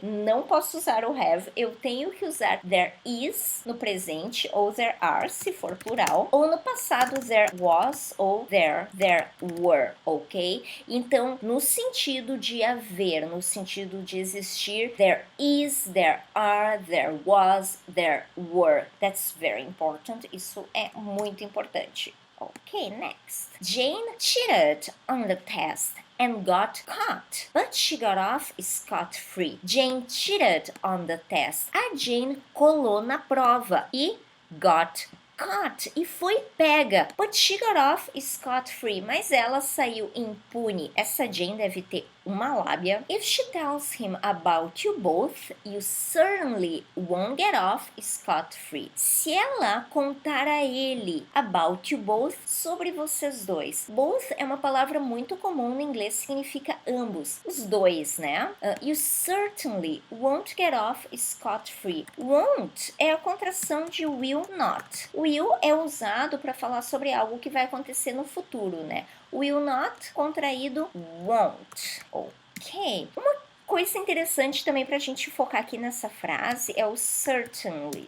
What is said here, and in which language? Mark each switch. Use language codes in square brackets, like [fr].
[pt] Não posso usar o have, eu tenho que usar [en] there is [pt] no presente, ou [en] there are, [pt] se for plural, ou no passado [en] there was, [pt] ou [en] there were, [pt] ok? Então, no sentido de haver, no sentido de existir, [en] there is, there are, there was, there were. That's very important, [pt] isso é muito importante. [en] Okay, next. Jane cheated on the test and got caught, but she got off scot-free. Jane cheated on the test. [pt] A Jane colou na prova e [en] got caught, [pt] e foi pega, [en] but she got off scot-free, [pt] mas ela saiu impune. Essa Jane deve ter uma lábia. [en] If she tells him about you both, you certainly won't get off scot-free. [pt] Se ela contar a ele [en] about you both, [pt] sobre vocês dois. Both é uma palavra muito comum no inglês, significa ambos, os dois, né? [en] You certainly won't get off scot-free. [pt] Won't é a contração de [en] will not. [pt] Will é usado para falar sobre algo que vai acontecer no futuro, né? [en] Will not, [pt] contraído won't. Ok. Uma coisa interessante também para a gente focar aqui nessa frase é o certainly.